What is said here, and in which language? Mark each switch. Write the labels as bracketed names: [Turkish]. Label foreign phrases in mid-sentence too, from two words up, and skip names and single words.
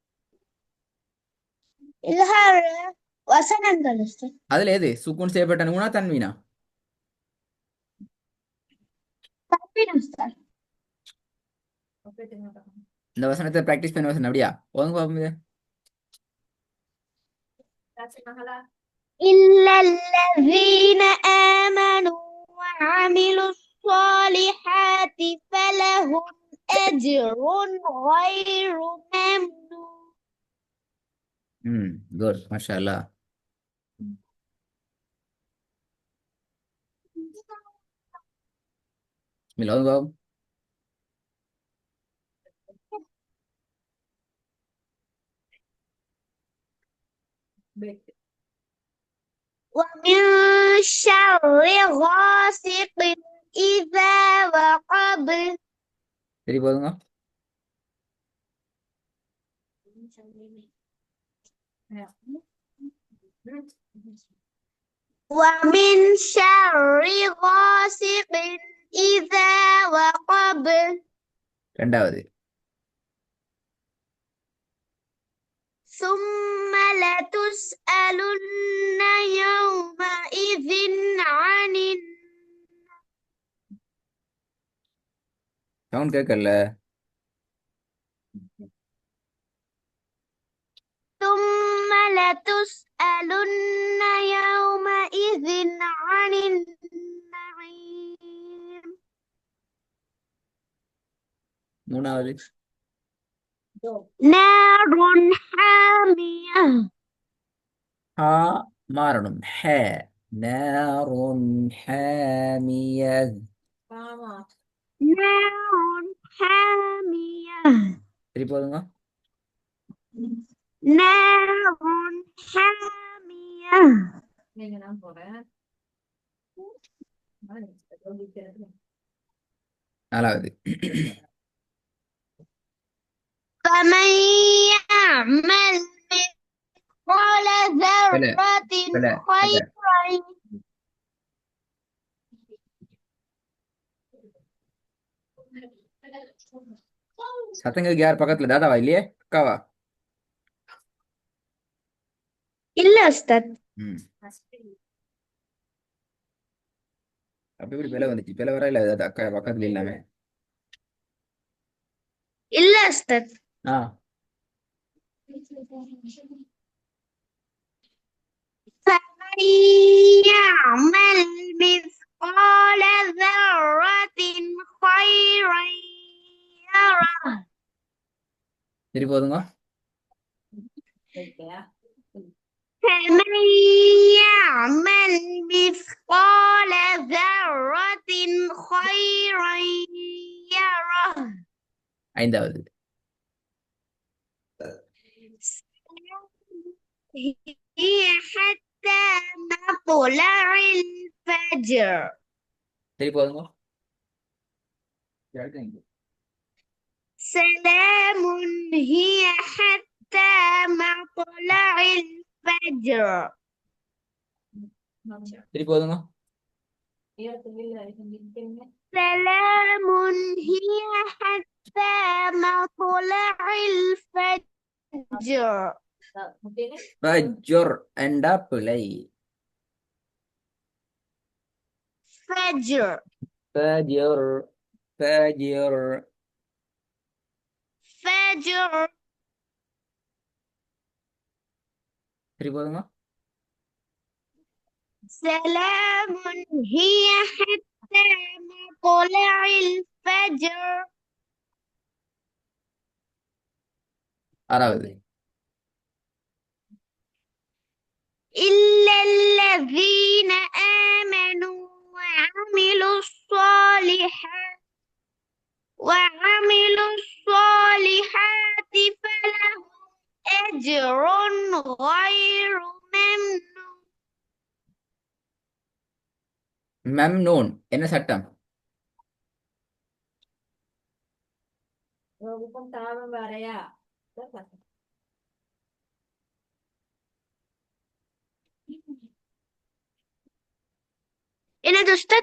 [Tamil] இல்ஹார் வசனங்கள் உஸ்தாத். அதுல எது சுக்கூன் செய்யப்பட்ட நூனா தன்வீனா? தன்வீடு உஸ்தாத். இந்த வசனத்தை பிராக்டிஸ் பண்ண வசனம் அப்படியா? ஒழுங்கு பாப்போம் இதை. [Arabic] إلا الذين آمنوا وعملوا الصالحات فلهم أجر غير ممنون. [Tamil] ம், குட் [Arabic] ما شاء الله. [Tamil] பிஸ்மில்லாஹ், ஒழுங்கு பாப்போம். [Arabic] ومن شر غاسق إذا وقب. [Tamil] சரி போதுங்க. [Arabic] ومن شر غاسق إذا وقب. [Tamil] ரெண்டாவது. [Arabic] ثم لتسألن يومئذ عن [Tamil] சவுண்ட் கேட்கல. [Arabic] ثم لتسألن يومئذ عن النعيم. [Tamil] மூணாவது. [Arabic] نار حامية. [Tamil] ஹா மாறணும். ஹே [Arabic] نارٌ حامية. نار حامية. [Tamil] சரி போதுங்க. [Arabic] نار حامية. [Tamil] நாலாவது. [Arabic] فمن يعمل مثقال [Tamil] பல [Arabic] ذرة [Tamil] பல பல [Arabic] خيرا. [Tamil] சத்தங்களுக்கு யார் பக்கத்துல? தாதாவா இல்லையே? அக்காவா? இல்ல உஸ்தாத். ம். அப்ப எப்படி பிழை வந்துச்சு? பிழை வர இல்ல அது அக்கா பக்கத்துல இல்லாம. இல்ல உஸ்தாத். ஆ [Arabic] فمن يعمل مثقال ذرة خيرا يره. [Tamil] சரி போதுங்க. [Arabic] فمن يعمل مثقال ذرة خيرا يره. [Tamil] ஐந்தாவது. [Arabic] هي حتى مطلع الفجر. [Tamil] சரி போதுங்க. [Arabic] سلام هي حتى مطلع الفجر. [Tamil] சரி போதுங்க. [Arabic] سلام هي حتى مطلع الفجر. [Tamil] ஃபஜ்ர் என்றா பிழை. [Arabic] فجر. فجر فجر. فجر. [Tamil] சரி போதுங்க. [Arabic] سلام هي حتى مطلع الفجر. [Tamil] ஆறாவது. [Arabic] إلا الذين آمنوا وعملوا الصالحات وعملوا الصالحات فلهم أجر غير ممنون. [Tamil] மம்னூன் என்ன சட்டம்? என்னது உஸ்தாத்?